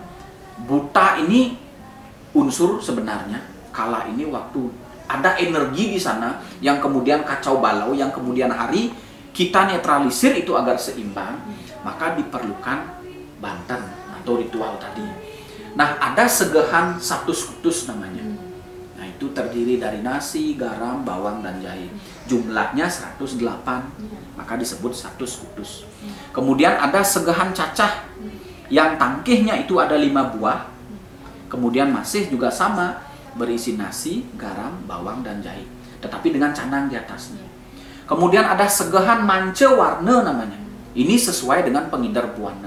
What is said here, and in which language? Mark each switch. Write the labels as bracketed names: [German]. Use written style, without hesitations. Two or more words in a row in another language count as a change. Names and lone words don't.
[Indonesian] Buta ini unsur sebenarnya, kala ini waktu ada energi di sana yang kemudian kacau balau, yang kemudian hari kita netralisir itu agar seimbang, maka diperlukan banten atau ritual tadi. Nah, ada segehan [Balinese] satus-kutus [Indonesian] namanya. Nah, itu terdiri dari nasi, garam, bawang, dan jahe. Jumlahnya 108, maka disebut [Balinese] satus kutus. [Indonesian] Kemudian ada segehan cacah yang tangkihnya itu ada 5 buah. Kemudian masih juga sama, berisi nasi, garam, bawang, dan jahe, tetapi dengan canang di atasnya. Kemudian ada segahan manca warna namanya. Ini sesuai dengan pengindar buana.